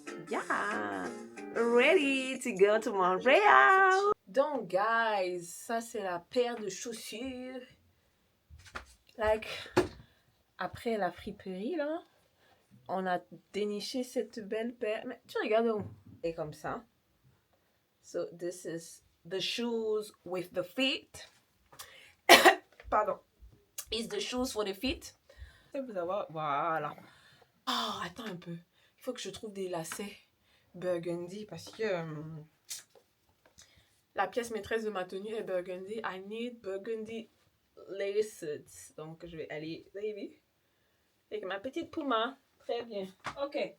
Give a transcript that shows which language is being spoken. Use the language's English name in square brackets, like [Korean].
[English] Yeah. Ready to go to Montreal. [French] Donc, guys, ça c'est la paire de chaussures. Like, après la friperie, là, on a déniché cette belle paire. Mais tu regardes où? Et comme ça. [English] So, this is the shoes with the feet. Pardon. It's the shoes for the feet. [French] Vous avoir... Voilà. Oh, attends un peu. Il faut que je trouve des lacets burgundy parce que la pièce maîtresse de ma tenue est burgundy. I need burgundy laces. Donc, je vais aller, baby, avec ma petite Puma. Très bien. OK.